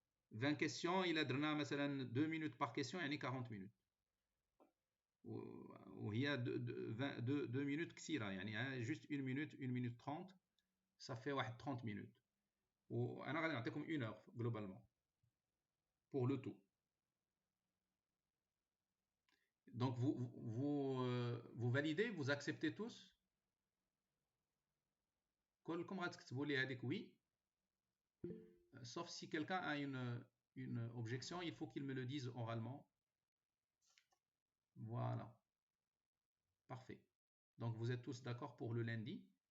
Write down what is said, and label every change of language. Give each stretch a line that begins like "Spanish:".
French: 20 questions
Arabic: إلا درنا مثلا
French: 2 minutes par question يعني 40 minutes
Arabic: وهي
French: 2 minutes
Arabic: كثيرة يعني
French: juste 1 minute 1 minute 30 ça fait واحد 30 minutes
Arabic: وأنا غادي نعطيكم
French: 1 heure globalement pour le tout. Donc vous validez, vous acceptez tous.
Arabic: كلكم غتكتبوا لي هذيك oui.
French: Sauf si quelqu'un a une objection, il faut qu'il me le dise oralement. Voilà. Parfait. Donc vous êtes tous d'accord pour le lundi.